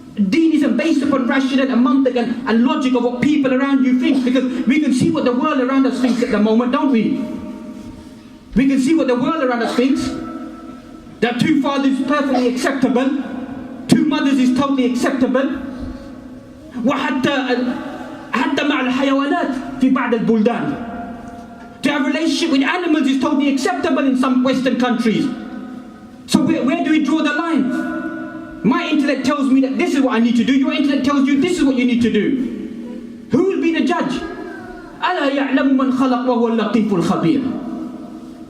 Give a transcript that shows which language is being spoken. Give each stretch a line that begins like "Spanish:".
English: Deen isn't based upon rationale and mantiq and logic of what people around you think, because we can see what the world around us thinks at the moment, don't we? We can see what the world around us thinks. That 2 fathers is perfectly acceptable, 2 mothers is totally acceptable.
Arabic: حتى مع الحيوانات في بعض البلدان.
English: To have a relationship with animals is totally acceptable in some Western countries. So where do we draw the line? My intellect tells me that this is what I need to do. Your intellect tells you this is what you need to do. Who will be the judge?
Arabic: أَلَا يَعْلَمُ مَنْ خَلَقْ وَهُوَ اللَّطِيفُ الْخَبِيرُ.